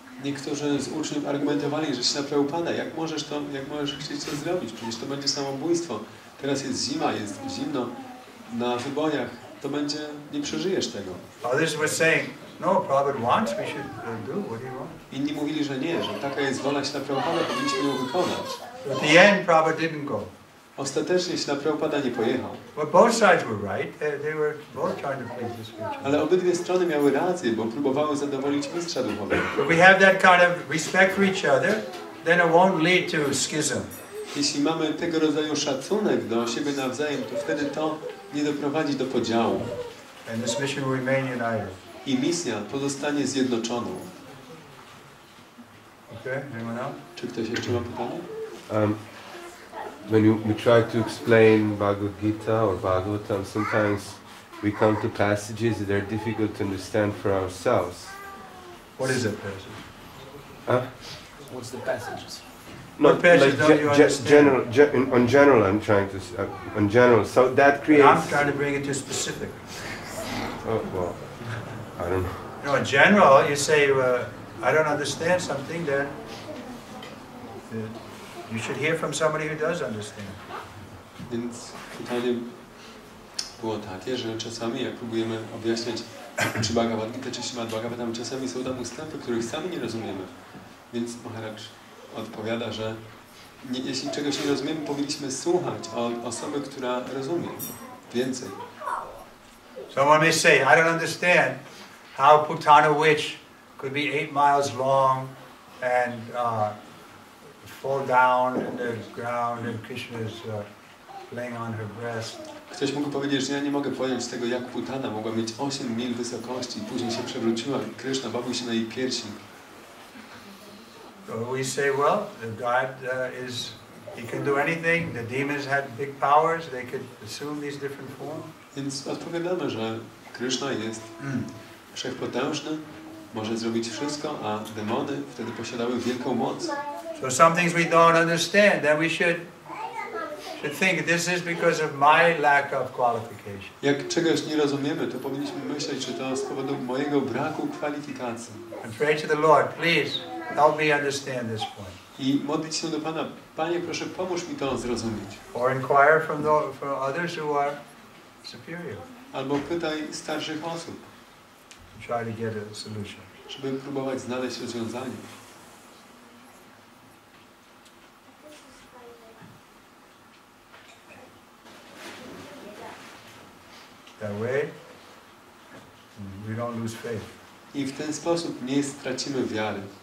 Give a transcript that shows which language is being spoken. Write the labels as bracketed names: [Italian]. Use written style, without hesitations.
[Polish] Niektórzy z uczniów argumentowali, że Śla Prabhupada, jak możesz chcieć to zrobić? Przecież to będzie samobójstwo. Teraz jest zima, jest zimno, na wybojach, to będzie, nie przeżyjesz tego. [English] Others were saying, no, Prabhupada wants, we should do what he wants. [Polish] Inni mówili, że nie, że taka jest wola Śla Prabhupada, powinniśmy ją wykonać. [English] At the end, Prabhupada didn't go. [Polish] Ostatecznie Śla Prabhupada nie pojechał. [English] But both sides were right. They were both trying to please this creature. [Polish] Ale obydwie strony miały rację, bo próbowały zadowolić mistrza duchowego. [English] If we have that kind of respect for each other, then it won't lead to schism. [Polish] Jeśli mamy tego rodzaju szacunek do siebie nawzajem, to wtedy to nie doprowadzi do podziału. [English] And this mission will remain united. [Polish] I misja pozostanie zjednoczoną. [English] Okay, anyone else? [Polish] Czy ktoś jeszcze ma pytanie? [English] When we try to explain Bhagavad Gita or Bhagavatam, sometimes we come to passages that are difficult to understand for ourselves. What is that passage? What's the passages? No, What passage don't you understand? on general, I'm trying to on general. So that creates. I'm trying to bring it to specific. Oh well, I don't know. You know, in general, you say, I don't understand something, then you should hear from somebody who does understand. [Polish] Więc pytanie było takie, że czasami jak próbujemy objaśniać czy Bhagavad Gita, czy Śrimad Bhagavatam, czasami są tam ustępy, których sami nie rozumiemy. Więc Maharaj odpowiada, że jeśli czegoś nie rozumiemy, powinniśmy słuchać od osoby, która rozumie więcej. [English] Someone may say, I don't understand how Putana witch could be 8 miles long and fall down in the ground and Krishna is laying on her breast. [Polish] Ktoś mógł powiedzieć, że ja nie mogę pojąć tego, jak Putana mogła mieć 8 mil wysokości i później się przewróciła i Kryszna bawił się na jej piersi. [English] So we say, well, God He can do anything. The demons had big powers. They could assume these different forms. [Polish] Więc odpowiadamy, że Kryszna jest wszechpotężny, może zrobić wszystko, a demony wtedy posiadały wielką moc. [English] So some things we don't understand, then we should think this is because of my lack of qualification. [Polish] Jak czegoś nie rozumiemy, to powinniśmy myśleć, że to z powodu mojego braku kwalifikacji. [English] And pray to the Lord, please help me understand this point. [Polish] I modlić się do Pana, Panie, proszę, pomóż mi to zrozumieć. [English] Or inquire from others who are superior. [Polish] Albo pytaj starszych osób, [English] Try to get a solution. [Polish] żeby próbować znaleźć rozwiązanie. [English] That way, we don't lose faith. [Polish] I w ten sposób nie stracimy wiary.